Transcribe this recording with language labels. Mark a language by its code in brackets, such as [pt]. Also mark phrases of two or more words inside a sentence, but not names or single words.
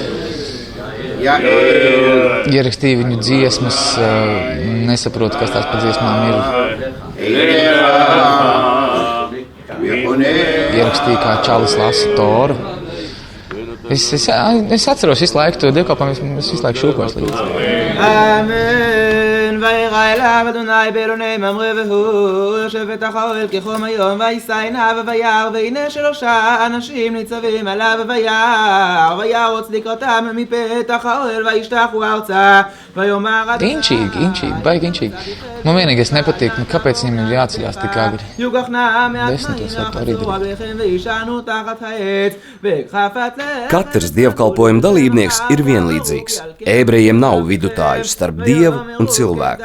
[lv] Ierakstīju viņu dziesmas, nesaprotu, kas tās pa dziesmām ir. Ierakstīju, kā čalis lasa Toru. Es atceros visu laiku to dievkalpojumu, es visu laiku šūkos līdzi. Amen. [he] וירא אליו אדוני באלוני ממרא והוא יושב בתוך האוהל כחום היום ויישא עיניו וירא והנה 3 אנשים ניצבים עליו וירוץ לקראתם מפתח האוהל וישתחו ארצה ויאמר [lv] Inčīgi, baigi inčīgi. Man vienīgais nepatīk, kāpēc viņam ir jāceļās tik agri. 10. vai parīdī. Katrs dievkalpojuma dalībnieks ir vienlīdzīgs. Ebrejiem nav vidutāju starp Dievu un cilvēku.